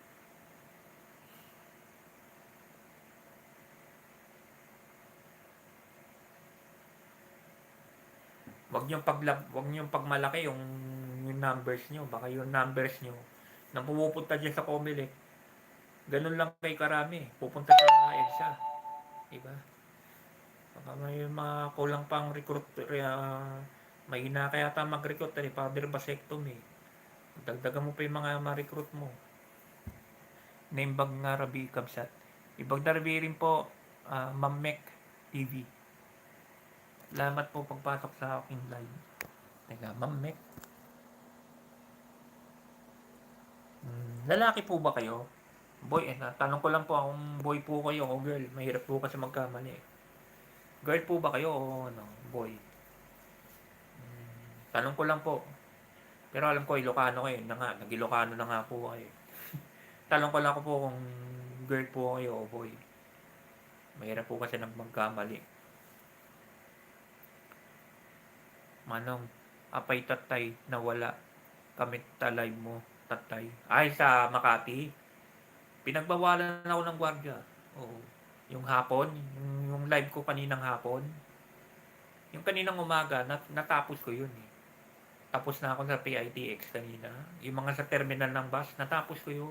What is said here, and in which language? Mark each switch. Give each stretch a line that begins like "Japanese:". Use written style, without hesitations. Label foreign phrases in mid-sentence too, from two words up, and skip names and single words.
Filipino: Wag niyo pagmalaki yung numbers niyo, baka yung numbers niyo nang pumupunta diyan sa Comelec. Ganun lang kay karami, pupunta sa EDSA, diba? Baka may mga kulang pang recruit, may hina kaya ta mag-recruit ni Father Vasectomy. Dagdagan mo pa yung mga ma-recruit mo.
Iloko: Naimbag nga Rabi Kabsat. Ibag darbi rin po, Ma'am Mek TV.
Filipino: Salamat po pagpasok sa aking live. Teka, Ma'am Mek. Lalaki po ba kayo? Boy, tanong ko lang po kung boy po kayo o girl. Mahirap po kasi magkamali. Girl po ba kayo o boy? Tanong ko lang po. Pero alam ko, Ilocano kayo. Nag-Ilocano na nga po kayo. Tanong ko lang po kung girl po kayo o boy. Mahirap po kasi magkamali.
Iloko: Manong, apay tatay na wala kamit talay mo, tatay.
Filipino: Ay, sa Makati. Pinagbawalan ako ng gwardiya. Oo. Yung hapon, yung live ko kaninang hapon. Yung kaninang umaga, natapos ko yun eh. Tapos na ako sa PITX kanina. Yung mga sa terminal ng bus, natapos ko yun.